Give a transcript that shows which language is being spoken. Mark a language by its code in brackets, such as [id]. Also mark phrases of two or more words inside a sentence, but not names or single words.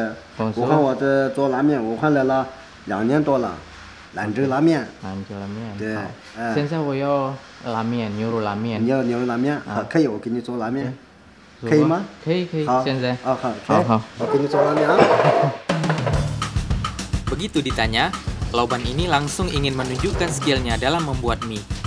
[zh] 武汉我在做拉面，武汉来了2年多了。兰州拉面。兰州拉面。对。现在我要拉面，牛肉拉面。你要牛肉拉面？好，可以，我给你做拉面。可以吗？可以。好，现在。好，我给你做拉面啊。 [id] Begitu ditanya, Lauban ini langsung ingin menunjukkan skillnya dalam membuat mie.